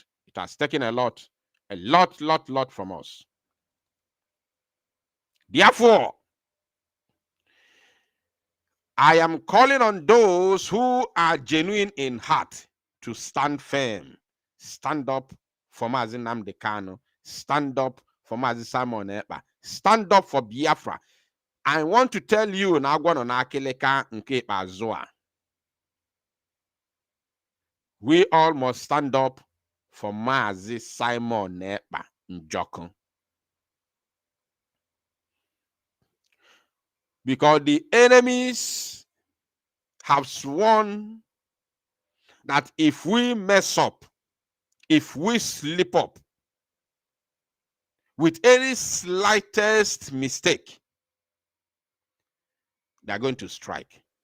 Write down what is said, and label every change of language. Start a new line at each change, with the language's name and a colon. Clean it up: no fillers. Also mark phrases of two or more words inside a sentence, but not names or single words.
English: It has taken a lot from us. Therefore, I am calling on those who are genuine in heart to stand firm, stand up for Mazi Nnamdi Kanu, stand up for Mazi Simon Ekpa, stand up for Biafra. I want to tell you
Igbo: na agwa no na akileka nke ikpeazụ a.
English: We all must stand up for Mazi Simon Ekpa Njoku. Because the enemies have sworn that if we mess up, if we slip up with any slightest mistake, they are going to strike.